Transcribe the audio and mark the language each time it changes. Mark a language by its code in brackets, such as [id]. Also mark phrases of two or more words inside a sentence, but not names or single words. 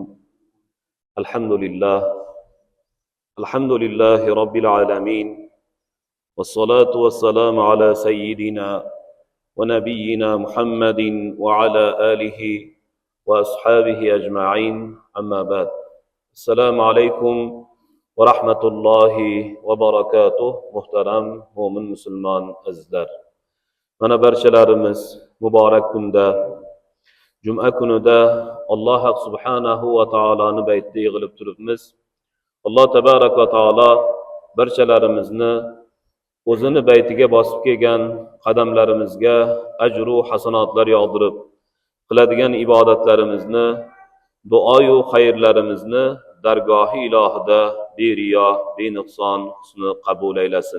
[ar] الحمد لله رب العالمين، والصلاة والسلام على سيدنا ونبينا محمد وعلى آله وأصحابه أجمعين. أما بعد، السلام عليكم ورحمة الله وبركاته. [uz] محترم mo'min musulmon azizlar, mana barchalarimiz muborak kunda, juma kunida Alloh subhanahu va taoloni baytida yig'ilib turibmiz. Alloh [ar] تبارك وتعالى [uz] barchalarimizni o'zini baytiga bosib kelgan qadamlarimizga ajru hasanotlar yog'dirib, qiladigan ibodatlarimizni, duoyu xayrlarimizni dargohi ilohida beriyo, benuqson husni qabul aylasin.